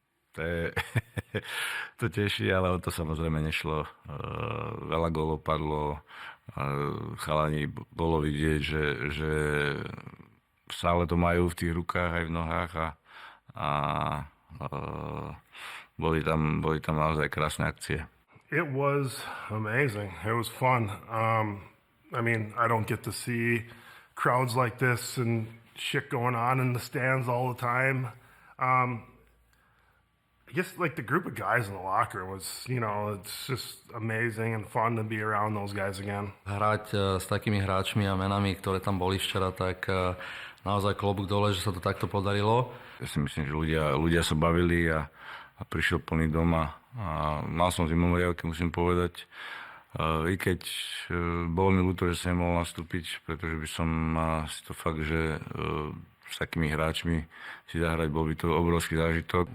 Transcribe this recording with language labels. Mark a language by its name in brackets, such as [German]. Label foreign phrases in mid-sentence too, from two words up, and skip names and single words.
[Slovak] To teší, ale o to samozrejme nešlo. Veľa gólov padlo. Chalani bolo vidieť, že stále to majú v tých rukách aj v nohách a boli tam naozaj krásne akcie. [English] It was amazing. It was fun. I don't get to see crowds like this and shit going on in the stands all the time. I guess like the group of guys in the locker was, it's just amazing and fun to be around those guys again. [Slovak] Hrať s takými hráčmi a menami, ktoré tam boli včera, tak naozaj klobúk dole, že sa to takto podarilo. Ja si myslím, že ľudia sa bavili a prišiel plný dom a mal som zimom riavky, musím povedať. I keď bolo mi ľúto, že som nemohol nastúpiť, pretože by som si to fakt, že s takými hráčmi si zahrať, bol by to obrovský zážitok.